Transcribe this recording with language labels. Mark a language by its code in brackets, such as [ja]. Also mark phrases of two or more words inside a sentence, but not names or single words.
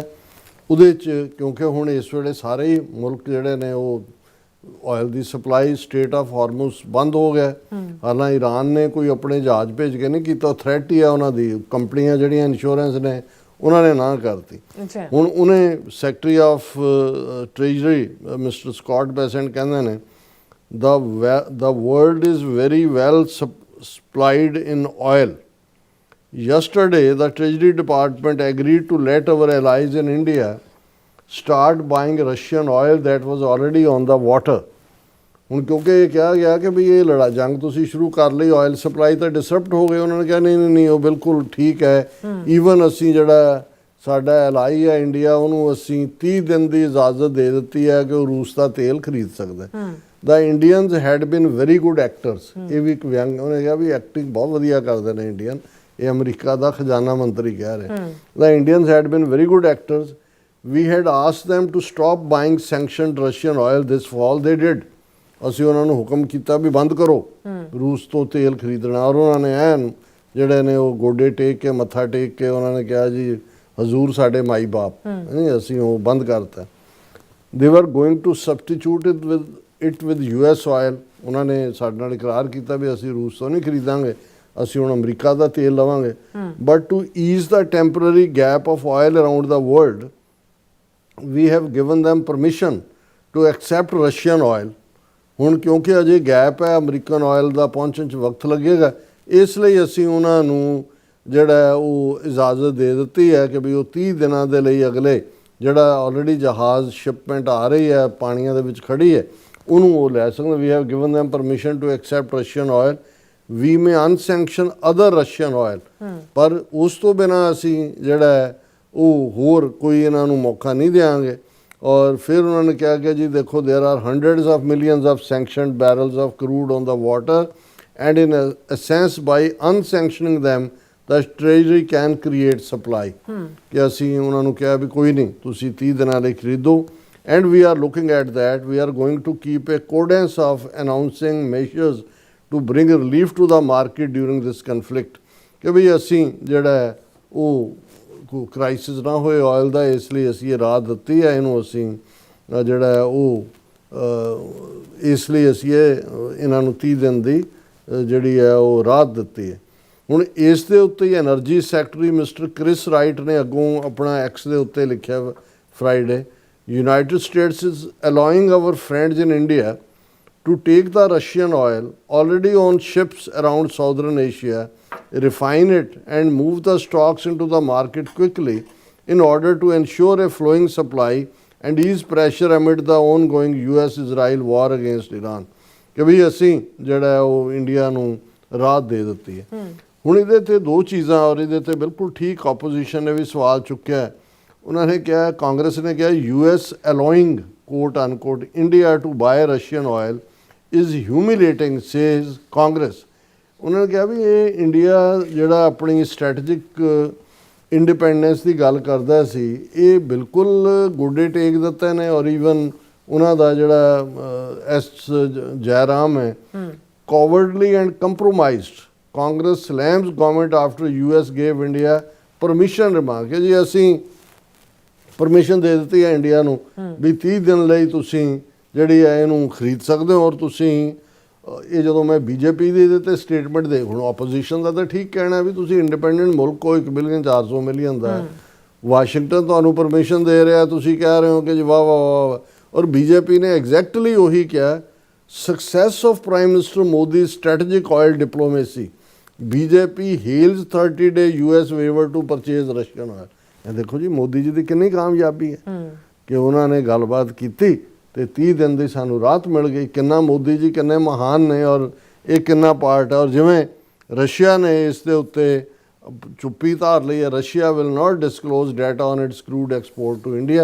[pa] ਉਹਦੇ 'ਚ ਕਿਉਂਕਿ ਹੁਣ ਇਸ ਵੇਲੇ ਸਾਰੇ ਹੀ ਮੁਲਕ ਜਿਹੜੇ ਨੇ ਉਹ ਆਇਲ ਦੀ ਸਪਲਾਈ ਸਟੇਟ ਆਫ ਹਾਰਮੁਜ਼ ਬੰਦ ਹੋ ਗਿਆ। ਹਾਲਾਂਕਿ ਈਰਾਨ ਨੇ ਕੋਈ ਆਪਣੇ ਜਹਾਜ਼ ਭੇਜ ਕੇ ਨਹੀਂ ਕੀਤਾ, ਥ੍ਰੈਟ ਹੀ ਆ ਉਹਨਾਂ ਦੀ। ਕੰਪਨੀਆਂ ਜਿਹੜੀਆਂ ਇੰਸ਼ੋਰੈਂਸ ਨੇ ਉਹਨਾਂ ਨੇ ਨਾ ਕਰਤੀ। ਹੁਣ ਉਹਨੇ [en] Secretary of Treasury Mister [pa] ਸਕਾਟ ਬੈਸੈਂਟ ਕਹਿੰਦੇ ਨੇ [en] the world is very well supplied in oil. Yesterday, the Treasury Department agreed to let our allies in India start buying Russian oil that was already on the water. [pa] ਹੁਣ ਕਿਉਂਕਿ ਇਹ ਕਿਹਾ ਗਿਆ ਕਿ ਵੀ ਇਹ ਜੰਗ ਤੁਸੀਂ ਸ਼ੁਰੂ ਕਰ ਲਈ, [en] oil supply [pa] ਤਾਂ ਡਿਸਰਪਟ ਹੋ ਗਏ। ਉਹਨਾਂ ਨੇ ਕਿਹਾ ਨਹੀਂ ਉਹ ਬਿਲਕੁਲ ਠੀਕ ਹੈ। ਈਵਨ ਅਸੀਂ ਜਿਹੜਾ ਸਾਡਾ ਐਲਾਈ ਹੈ ਇੰਡੀਆ, ਉਹਨੂੰ ਅਸੀਂ 30 ਦਿਨ ਦੀ ਇਜਾਜ਼ਤ ਦੇ ਦਿੱਤੀ ਹੈ ਕਿ ਉਹ ਰੂਸ ਦਾ ਤੇਲ ਖਰੀਦ ਸਕਦਾ। [en] The Indians had been very good actors. [pa] ਇਹ ਵੀ ਇੱਕ ਵਿਅੰਗ ਉਹਨੇ ਕਿਹਾ ਵੀ ਐਕਟਿੰਗ ਬਹੁਤ ਵਧੀਆ ਕਰਦੇ ਨੇ ਇੰਡੀਅਨ। ਇਹ ਅਮਰੀਕਾ ਦਾ ਖਜ਼ਾਨਾ ਮੰਤਰੀ ਕਹਿ ਰਿਹਾ। [en] The Indians had been very good actors. We had asked them to stop buying sanctioned Russian oil this fall. They did. [pa] ਅਸੀਂ ਉਹਨਾਂ ਨੂੰ ਹੁਕਮ ਕੀਤਾ ਵੀ ਬੰਦ ਕਰੋ ਰੂਸ ਤੋਂ ਤੇਲ ਖਰੀਦਣਾ, ਔਰ ਉਹਨਾਂ ਨੇ ਐਨ ਜਿਹੜੇ ਨੇ ਉਹ ਗੋਡੇ ਟੇਕ ਕੇ ਮੱਥਾ ਟੇਕ ਕੇ ਉਹਨਾਂ ਨੇ ਕਿਹਾ ਜੀ ਹਜ਼ੂਰ ਸਾਡੇ ਮਾਈ ਬਾਪ, ਨਹੀਂ ਅਸੀਂ ਉਹ ਬੰਦ ਕਰਤਾ। [en] They were going to substitute it with US oil. [pa] ਉਹਨਾਂ ਨੇ ਸਾਡੇ ਨਾਲ ਇਕਰਾਰ ਕੀਤਾ ਵੀ ਅਸੀਂ ਰੂਸ ਤੋਂ ਨਹੀਂ ਖਰੀਦਾਂਗੇ, ਅਸੀਂ ਹੁਣ ਅਮਰੀਕਾ ਦਾ ਤੇਲ ਲਵਾਂਗੇ। [en] But to ease the temporary gap of oil around the world, we have given them permission to accept Russian oil. [pa] ਹੁਣ ਕਿਉਂਕਿ ਅਜੇ ਗੈਪ ਹੈ, [en] American oil [pa] ਦਾ ਪਹੁੰਚਣ 'ਚ ਵਕਤ ਲੱਗੇਗਾ, ਇਸ ਲਈ ਅਸੀਂ ਉਹਨਾਂ ਨੂੰ ਜਿਹੜਾ ਉਹ ਇਜਾਜ਼ਤ ਦੇ ਦਿੱਤੀ ਹੈ ਕਿ ਵੀ ਉਹ 30 ਦਿਨਾਂ ਦੇ ਲਈ ਅਗਲੇ ਜਿਹੜਾ ਆਲਰੇਡੀ ਜਹਾਜ਼ ਸ਼ਿਪਮੈਂਟ ਆ ਰਹੀ ਹੈ, ਪਾਣੀਆਂ ਦੇ ਵਿੱਚ ਖੜੀ ਹੈ, ਉਹਨੂੰ ਉਹ ਲੈ ਸਕਦੇ। [en] we have given them permission to accept Russian oil. We may unsanction other Russian oil. [pa] ਪਰ ਉਸ ਤੋਂ ਬਿਨਾਂ ਅਸੀਂ ਜਿਹੜਾ ਹੈ ਉਹ ਹੋਰ ਕੋਈ ਇਹਨਾਂ ਨੂੰ ਮੌਕਾ ਨਹੀਂ ਦਿਆਂਗੇ। ਔਰ ਫਿਰ ਉਹਨਾਂ ਨੇ ਕਿਹਾ ਕਿ ਜੀ ਦੇਖੋ [en] there are hundreds of millions of sanctioned barrels of crude on the water, and in a sense by unsanctioning them the treasury can create supply. [pa] ਕਿ ਅਸੀਂ ਉਹਨਾਂ ਨੂੰ ਕਿਹਾ ਵੀ ਕੋਈ ਨਹੀਂ ਤੁਸੀਂ 30 ਦਿਨਾਂ ਲਈ ਖਰੀਦੋ, [en] and we are looking at that. We are going to keep a cadence of announcing measures to bring relief to the market during this conflict. [pa] ਕਿ ਵੀ ਅਸੀਂ ਜਿਹੜਾ ਉਹ ਕ੍ਰਾਈਸਿਸ ਨਾ ਹੋਏ ਆਇਲ ਦਾ, ਇਸ ਲਈ ਅਸੀਂ ਇਹ ਰਾਹਤ ਦਿੱਤੀ ਹੈ ਇਹਨੂੰ, ਅਸੀਂ ਜਿਹੜਾ ਉਹ ਇਸ ਲਈ ਅਸੀਂ ਇਹਨਾਂ ਨੂੰ 30 ਦਿਨ ਦੀ ਜਿਹੜੀ ਹੈ ਉਹ ਰਾਹਤ ਦਿੱਤੀ ਹੈ। ਹੁਣ ਇਸ ਦੇ ਉੱਤੇ ਹੀ [en] Energy Secretary Mister [pa] ਕ੍ਰਿਸ ਰਾਈਟ ਨੇ ਅੱਗੋਂ ਆਪਣਾ ਐਕਸ ਦੇ ਉੱਤੇ ਲਿਖਿਆ ਫਰਾਈਡੇ, [en] United States is allowing our friends in India to take the Russian oil already on ships around Southern Asia, refine it and move the stocks into the market quickly in order to ensure a flowing supply and ease pressure amid the ongoing US-Israel war against Iran. [pa] ਕਿ ਵੀ ਅਸੀਂ ਜਿਹੜਾ ਉਹ ਇੰਡੀਆ ਨੂੰ ਰਾਹਤ ਦੇ ਦਿੱਤੀ ਹੈ। ਹੁਣ ਇਹਦੇ ਤੇ ਦੋ ਚੀਜ਼ਾਂ, ਔਰ ਇਹਦੇ ਤੇ ਬਿਲਕੁਲ ਠੀਕ ਆਪੋਜੀਸ਼ਨ ਨੇ ਵੀ ਸਵਾਲ ਚੁੱਕਿਆ ਹੈ। ਉਹਨਾਂ ਨੇ ਕਿਹਾ, ਕਾਂਗਰਸ ਨੇ ਕਿਹਾ [en] US allowing quote unquote India to buy Russian oil is humiliating, says Congress. [pa] ਉਹਨਾਂ ਨੇ ਕਿਹਾ ਵੀ ਇਹ ਇੰਡੀਆ ਜਿਹੜਾ ਆਪਣੀ [en] strategic independence [pa] ਦੀ ਗੱਲ ਕਰਦਾ ਸੀ, ਇਹ ਬਿਲਕੁਲ ਗੋਡੇ ਟੇਕ ਦਿੱਤੇ ਨੇ। ਔਰ ਈਵਨ ਉਹਨਾਂ ਦਾ ਜਿਹੜਾ ਐਸ ਜੈਰਾਮ ਹੈ, [en] cowardly and compromised. Congress slams government after US gave India permission remark [pa] ਕਿ ਜੀ ਅਸੀਂ ਪਰਮਿਸ਼ਨ ਦੇ ਦਿੱਤੀ ਹੈ ਇੰਡੀਆ ਨੂੰ ਵੀ 30 ਦਿਨ ਲਈ ਤੁਸੀਂ ਜਿਹੜੀ ਹੈ ਇਹਨੂੰ ਖਰੀਦ ਸਕਦੇ ਹੋ। ਔਰ ਤੁਸੀਂ ਇਹ ਜਦੋਂ ਮੈਂ ਬੀਜੇਪੀ ਦੀ ਇਹਦੇ ਤੇ ਸਟੇਟਮੈਂਟ ਦੇਖ ਹੁਣ ਆਪੋਜੀਸ਼ਨ ਦਾ ਤਾਂ ਠੀਕ ਕਹਿਣਾ ਵੀ ਤੁਸੀਂ ਇੰਡੀਪੈਂਡੈਂਟ ਮੁਲਕ ਹੋ, 1 ਬਿਲੀਅਨ 400 ਮਿਲੀਅਨ ਦਾ ਵਾਸ਼ਿੰਗਟਨ ਤੁਹਾਨੂੰ ਪਰਮਿਸ਼ਨ ਦੇ ਰਿਹਾ, ਤੁਸੀਂ ਕਹਿ ਰਹੇ ਹੋ ਕਿ ਜੀ ਵਾਹ ਵਾਹ ਵਾਹ। ਔਰ ਬੀਜੇਪੀ ਨੇ ਐਗਜ਼ੈਕਟਲੀ ਉਹੀ ਕਿਹਾ, [en] success of Prime Minister Modi's strategic oil diplomacy. BJP hails 30-day US waiver to purchase Russian oil. [pa] ਇਹ ਦੇਖੋ ਜੀ ਮੋਦੀ ਜੀ ਦੀ ਕਿੰਨੀ ਕਾਮਯਾਬੀ ਹੈ ਕਿ ਉਹਨਾਂ ਨੇ ਗੱਲਬਾਤ ਕੀਤੀ ਤੇ 30 ਦਿਨ ਦੀ ਸਾਨੂੰ ਰਾਹਤ ਮਿਲ ਗਈ। ਕਿੰਨਾ ਮੋਦੀ ਜੀ ਕਿੰਨੇ ਮਹਾਨ ਨੇ ਔਰ ਇਹ ਕਿੰਨਾ ਪਾਰਟ ਹੈ। ਔਰ ਜਿਵੇਂ ਰਸ਼ੀਆ ਨੇ ਇਸ ਦੇ ਉੱਤੇ ਚੁੱਪੀ ਧਾਰ ਲਈ ਹੈ, [en] Russia will not disclose data on its crude export to India.